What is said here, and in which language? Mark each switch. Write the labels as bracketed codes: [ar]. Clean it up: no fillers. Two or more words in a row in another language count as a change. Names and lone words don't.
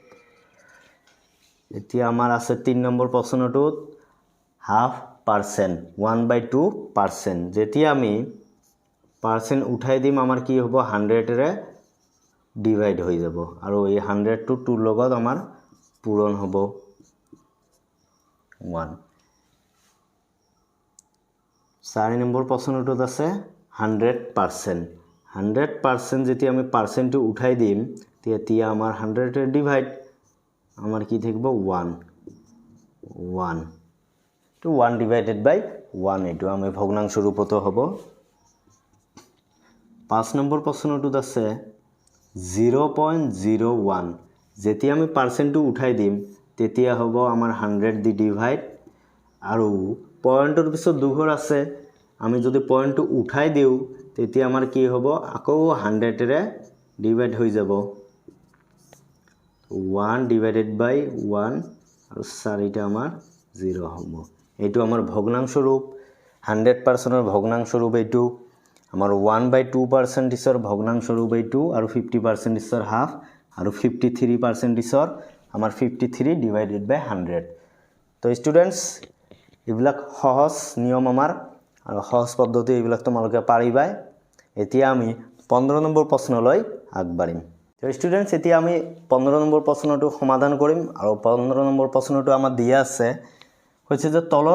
[as] এতিয়া আমাৰ আছে 3 নম্বৰ প্ৰশ্নটোত [en] half percent [as] 1/2% যেতিয়া আমি পার্সেন্ট উঠাই দিম আমাৰ কি হ'ব 100 এৰে ডিভাইড হৈ যাব আৰু এই 100 টো 2 লগত আমাৰ পূৰণ হ'ব 1 4 নম্বৰ প্ৰশ্নটোত আছে 100% যেতিয়া আমি পার্সেন্টটো উঠাই দিম তেতিয়া আমাৰ 100 এৰে ডিভাইড আমাৰ কি থাকিব [en] 1 to 1 divided by 1 [as] এটো আমি ভগ্নাংশ ৰূপত হ'ব 5 নম্বৰ প্ৰশ্নটোত আছে 0.01 যেতিয়া আমি পার্সেন্টটো উঠাই দিম তেতিয়া হ'ব আমাৰ 100 দি ডিভাইড আৰু পয়েন্টৰ পিছত দুঘৰ আছে আমি যদি পয়েন্টটো উঠাই দিও তেতিয়া আমাৰ কি হ'ব আকৌ 100 এৰে ডিভাইড হৈ যাব [en] 1 divided by 1 [as] আৰু 4টা আমাৰ 0 হ'ব এইটো আমাৰ ভগ্নাংশ ৰূপ 100% এর ভগ্নাংশ রূপ এইটো আমাৰ 1/2% ইছৰ ভগ্নাংশ ৰূপ এইটো আৰু 50% ইছৰ হাফ আৰু 53% ইছৰ আমাৰ [en] 53 divided by 100 [as] তো স্টুডেন্টস এইবিলাক সহজ নিয়ম আমাৰ আৰু সহজ পদ্ধতি এইবিলাক তোমালোকে পাৰিবাই এতিয়া আমি 15 নম্বৰ প্ৰশ্নলৈ আগবাঢ়িম তো স্টুডেন্টস এতিয়া আমি 15 নম্বৰ প্ৰশ্নটো সমাধান কৰিম আৰু 15 নম্বৰ প্ৰশ্নটো আমাৰ দিয়া আছে হচ্ছে যে তলৰ